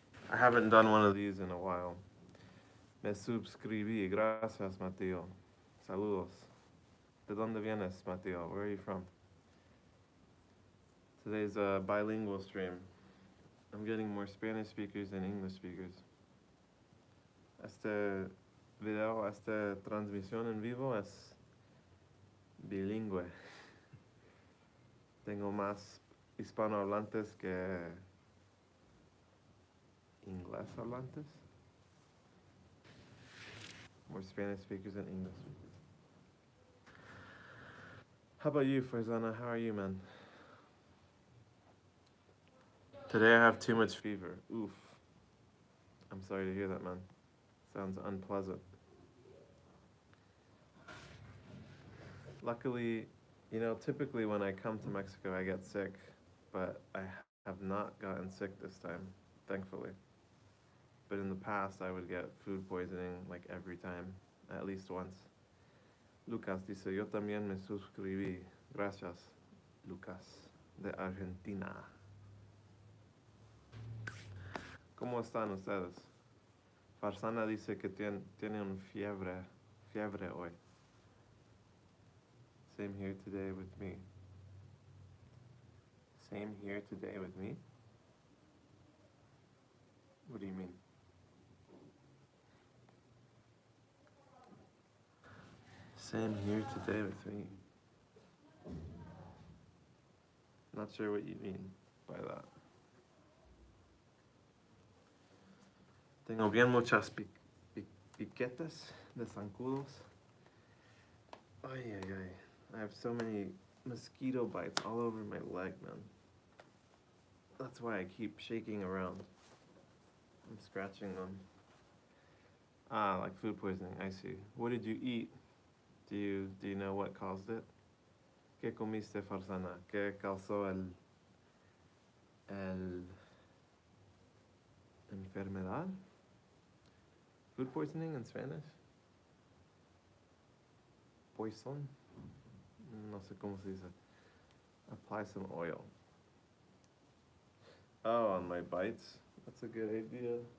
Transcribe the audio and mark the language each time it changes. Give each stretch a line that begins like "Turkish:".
English: I haven't done one of these in a while.
Spanish: Me suscribí. Gracias, Mateo. Saludos. ¿De dónde vienes, Mateo?
English: Where are you from? Today's a bilingual stream. I'm getting more Spanish speakers than English speakers.
Spanish: Este video, esta transmisión en vivo es bilingüe. Tengo más hispanohablantes que inglés hablantes.
English: More Spanish speakers than English speakers. How about you, Farzana? How are you, man? Today I have too much fever. Oof. I'm sorry to hear that, man. Sounds unpleasant. Luckily, typically when I come to Mexico, I get sick, but I have not gotten sick this time, thankfully. But in the past, I would get food poisoning like every time, at least once.
Spanish: Lucas dice, yo también me suscribí. Gracias, Lucas, de Argentina. ¿Cómo están ustedes? Farsana dice que tiene un fiebre hoy.
English: Same here today with me. Same here today with me? What do you mean? Same here today with me. Not sure what you mean by that.
Spanish: Tengo bien muchas piquetes de zancudos. Ay, ay, ay.
English: I have so many mosquito bites all over my leg, man. That's why I keep shaking around. I'm scratching them. Like food poisoning, I see. What did you eat? Do you know what caused it?
Spanish: ¿Qué comiste, Farzana? ¿Qué causó el enfermedad?
English: Food poisoning in Spanish?
Spanish: Poison? No sé cómo se dice.
English: Apply some oil. Oh, on my bites? That's a good idea.